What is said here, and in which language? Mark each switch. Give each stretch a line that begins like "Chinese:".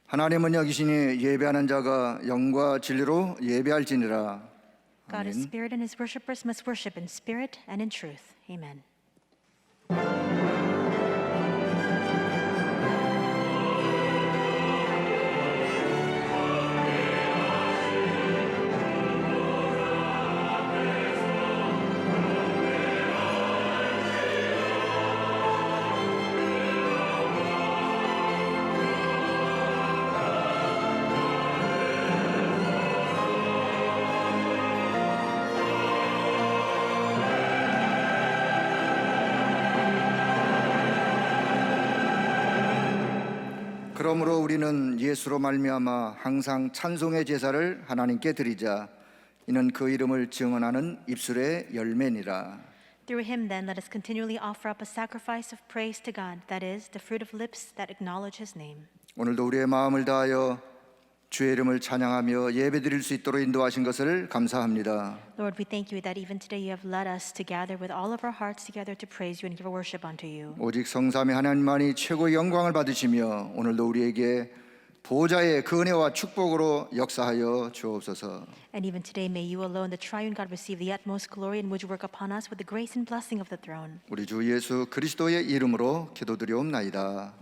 Korean: 하나님은 여기시니 예배하는 자가 영과 진리로 예배할지니라.
English: God is
Korean: 아멘.
English: spirit, and his worshippers must worship in spirit and in truth. Amen.
Korean: 그러므로 우리는 예수로 말미암아 항상 찬송의 제사를 하나님께 드리자. 이는 그 이름을 증언하는 입술의 열매니라.
English: Through him, then, let us continually offer up a sacrifice of praise to God, that is, the fruit of lips that acknowledge his name.
Korean: 오늘도 우리의 마음을 다하여 주의 이름을 찬양하며 예배드릴 수 있도록 인도하신 것을 감사합니다.
English: Lord, we thank you that even today you have led us to gather with all of our hearts together to praise you and give worship unto you.
Korean: 오직 성삼위 하나님만이 최고의 영광을 받으시며 오늘도 우리에게 보좌의 그 은혜와 축복으로 역사하여 주옵소서.
English: And even today, may you alone, the triune God, receive the utmost glory and would you work upon us with the grace and blessing of the throne.
Korean: 우리 주 예수 그리스도의 이름으로 기도드리옵나이다.